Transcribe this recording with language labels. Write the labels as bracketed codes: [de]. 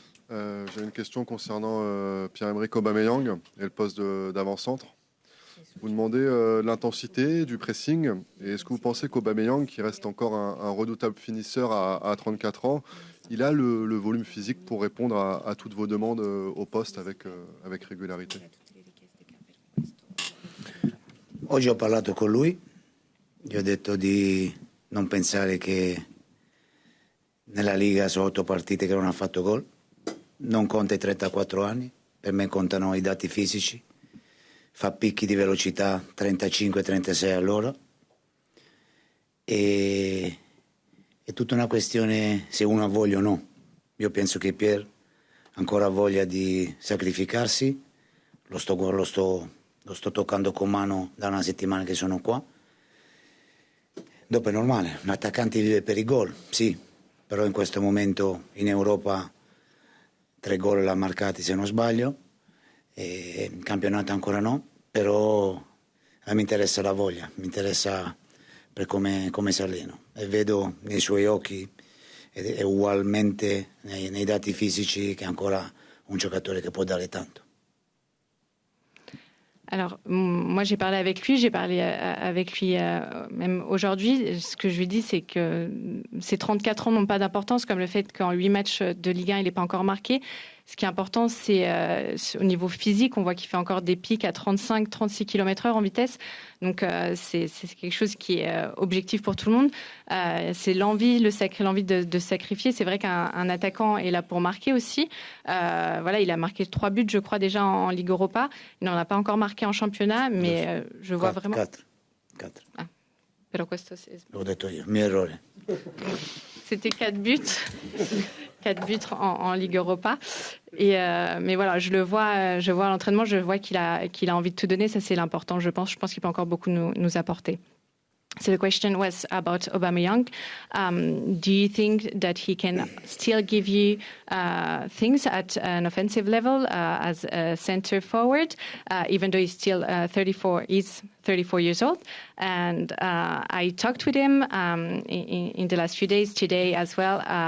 [fr] J'ai une question concernant Pierre-Emerick Aubameyang et le poste d'avant-centre. Vous demandez l'intensité du pressing. Et est-ce que vous pensez qu'Aubameyang, qui reste encore un redoutable finisseur à 34 ans, il a le volume physique pour répondre à toutes vos demandes au poste avec régularité? [it] Oggi ho parlato con lui, gli ho detto di non pensare che nella Liga sono 8 partite che non ha fatto gol. Non conta i 34 anni, per me contano i dati fisici, fa picchi di velocità 35-36 all'ora, e è tutta una questione se uno ha voglia o no. Io penso che Pierre ancora ha voglia di sacrificarsi, lo sto toccando con mano da una settimana che sono qua. Dopo è normale, un attaccante vive per i gol, sì, però in questo momento in Europa 3 gol l'ha marcati se non sbaglio, e in campionato ancora no, però a me interessa la voglia, mi interessa per come si allena, e vedo nei suoi occhi e ugualmente nei dati fisici che è ancora un giocatore che può dare tanto. [fr] Alors, moi, j'ai parlé avec lui même aujourd'hui. Ce que je lui dis, c'est que ces 34 ans n'ont pas d'importance, comme le fait qu'en 8 matchs de Ligue 1, il n'est pas encore marqué. Ce qui est important, c'est au niveau physique. On voit qu'il fait encore des pics à 35-36 km/h en vitesse. Donc, c'est quelque chose qui est objectif pour tout le monde. C'est l'envie de sacrifier. C'est vrai qu'un attaquant est là pour marquer aussi. Voilà, il a marqué 3 buts, je crois, déjà en Ligue Europa. Il n'en a pas encore marqué en championnat, mais je vois vraiment... 4. [it] Ah, però questo L'ho detto io, mio errore. [fr] C'était 4 buts. 4 buts en Ligue Europa. Mais voilà, je vois à l'entraînement, je vois qu'il a envie de tout donner. Ça, c'est l'important, je pense. Je pense qu'il peut encore beaucoup nous apporter. [en] So the question was about Aubameyang. Do you think that he can still give you things at an offensive level as a center forward, even though he's still 34 years old? And I talked with him in the last few days, today as well.